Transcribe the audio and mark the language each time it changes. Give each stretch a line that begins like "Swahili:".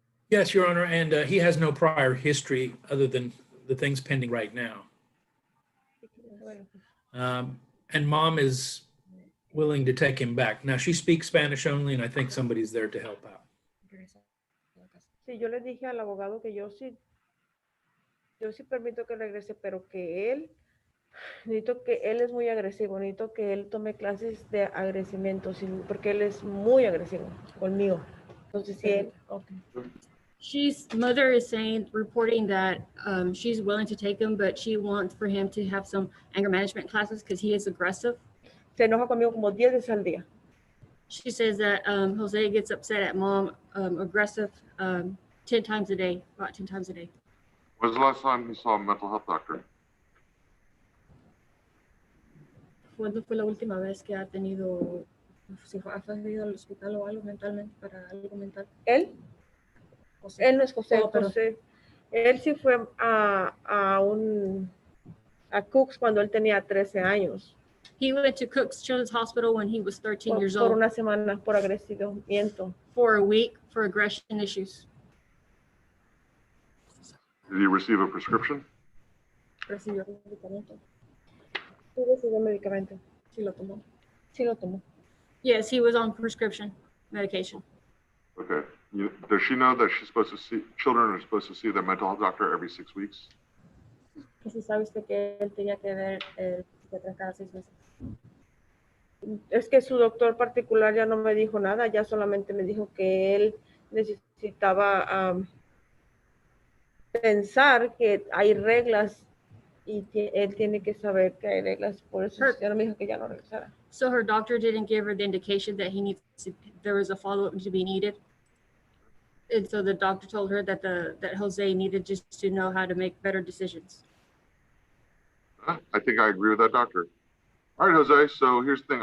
English: Yes, Your Honor, and he has no prior history other than the things pending right now. And mom is willing to take him back. Now, she speaks Spanish only, and I think somebody's there to help out.
Spanish: Sí, yo le dije al abogado que yo sí permito que regrese, pero que necesito que él es muy agresivo, necesito que él tome clases de agradecimiento, porque él es muy agresivo conmigo. Entonces, sí, él, okay.
English: She's mother is saying, reporting that she's willing to take him, but she wants for him to have some anger management classes because he is aggressive.
Spanish: Se enoja conmigo como 10 veces al día.
English: She says that Jose gets upset at mom, aggressive 10 times a day, about 10 times a day. When's the last time you saw a mental health doctor?
Spanish: ¿Cuándo fue la última vez que ha tenido, si ha ido al hospital o algo mentalmente para algo mental? ¿Él? José. Él no es José, Oh, pero José. Él sí fue a Cooks cuando él tenía 13 años.
English: He went to Cook's Children's Hospital when he was 13 years
Spanish: Por
English: old
Spanish: una semana, por agresivamiento.
English: for a week for aggression issues. Did he receive a prescription?
Spanish: Recibió medicamento. Sí recibió medicamento. Sí lo tomó. Sí lo tomó.
English: Yes, he was on prescription medication. Okay. Does she know that children are supposed to see their mental health doctor every 6 weeks?
Spanish: Si sabe usted que él tenía que ver el psiquiatra cada 6 meses. Es que su doctor particular ya no me dijo nada, ya solamente me dijo que él necesitaba pensar que hay reglas y él tiene que saber que hay reglas, por eso ya no me dijo que ya no regresara.
English: So her doctor didn't give her the indication that there was a follow-up to be needed. And so the doctor told her that that Jose needed just to know how to make better decisions. I think I agree with that doctor. All right, Jose, so here's the thing.